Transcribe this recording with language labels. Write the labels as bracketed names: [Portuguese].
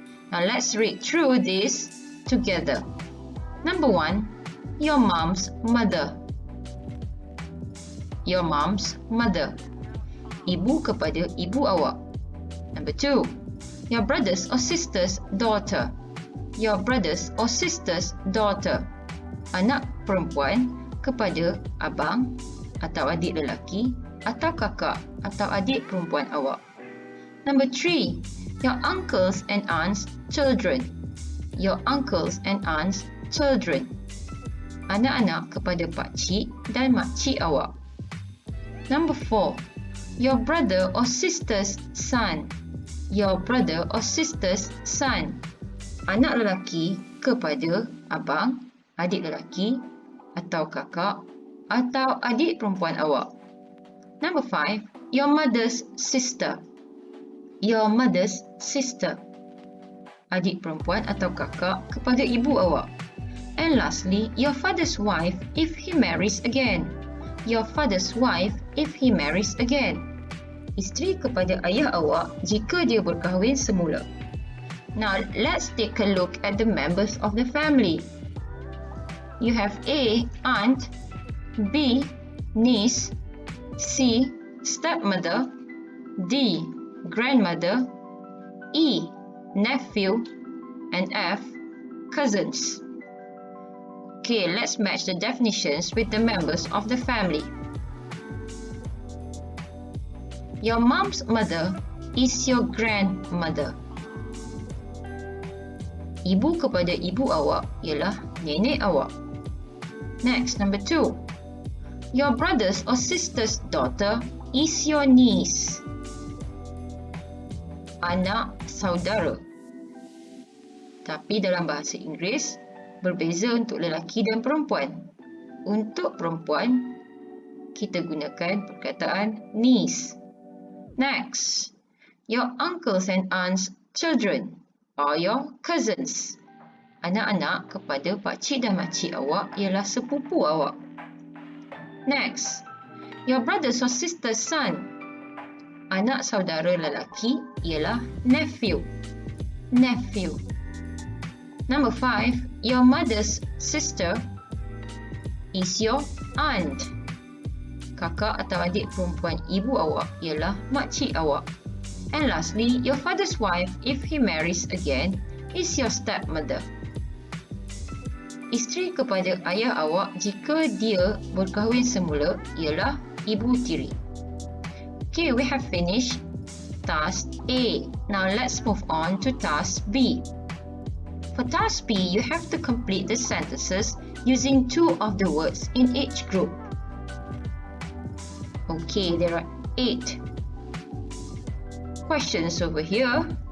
[English] Now, let's read through this together. Number 1, your mom's mother. Your mom's mother. [Malay] Ibu kepada ibu awak. [English] Number 2, your brother's or sister's daughter. Your brother's or sister's daughter. [Malay] Anak perempuan kepada abang atau adik lelaki atau kakak atau adik perempuan awak. [English] Number 3, your uncles and aunts' children. Your uncles and aunts' children. [Malay] Anak-anak kepada pakcik dan makcik awak. [English] Number 4, your brother or sister's son. Your brother or sister's son. [Malay] Anak lelaki kepada abang, adik lelaki atau kakak atau adik perempuan awak. [English] Number 5, your mother's sister. Your mother's sister. [Malay] Adik perempuan atau kakak kepada ibu awak. [English] And lastly, your father's wife if he marries again. Your father's wife if he marries again. [Malay] Isteri kepada ayah awak jika dia berkahwin semula. [English] Now, let's take a look at the members of the family. You have A, aunt, B, niece, C, stepmother, D, grandmother, E, nephew, and F, cousins. Okay, let's match the definitions with the members of the family. Your mom's mother is your grandmother. [Malay] Ibu kepada ibu awak ialah nenek awak. [English] Next, number 2. Your brother's or sister's daughter is your niece. [Malay] Anak saudara. Tapi dalam bahasa Inggeris, berbeza untuk lelaki dan perempuan. Untuk perempuan, kita gunakan perkataan niece. [English] Next, your uncles and aunts' children are your cousins. [Malay] Anak-anak kepada pakcik dan makcik awak ialah sepupu awak. [English] Next, your brother's or sister's son. [Malay] Anak saudara lelaki ialah nephew. [English] Nephew. Number 5, your mother's sister is your aunt. [Malay] Kakak atau adik perempuan ibu awak ialah makcik awak. [English] And lastly, your father's wife if he marries again is your stepmother. [Malay] Isteri kepada ayah awak jika dia berkahwin semula ialah ibu tiri. [English] Okay, we have finished task A. Now let's move on to task B. For task B, you have to complete the sentences using 2 of the words in each group. Okay, there are 8 questions over here.